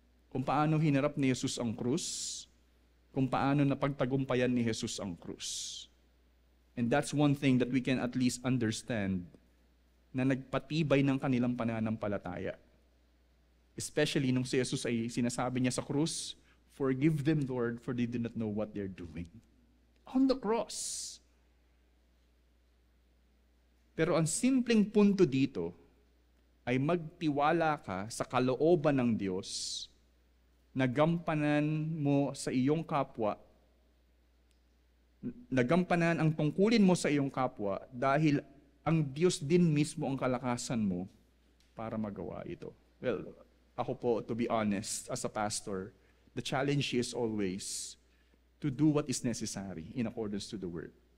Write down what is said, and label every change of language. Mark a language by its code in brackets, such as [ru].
[tl] Kung paano hinarap ni Jesus ang krus, kung paano napagtagumpayan ni Jesus ang krus. [en] And that's one thing that we can at least understand [tl] na nagpatibay ng kanilang pananampalataya. [en] Especially [tl] nung si Jesus ay sinasabi niya sa krus, [en] forgive them, Lord, for they do not know what they're doing. On the cross. [tl] Pero ang simpleng punto dito ay magtiwala ka sa kalooban ng Diyos na gampanan mo sa iyong kapwa, nagampanan ang tungkulin mo sa iyong kapwa dahil ang Diyos din mismo ang kalakasan mo para magawa ito. [en] Well, [tl] ako po, [en] to be honest, as a pastor, the challenge is always to do what is necessary in accordance to the Word.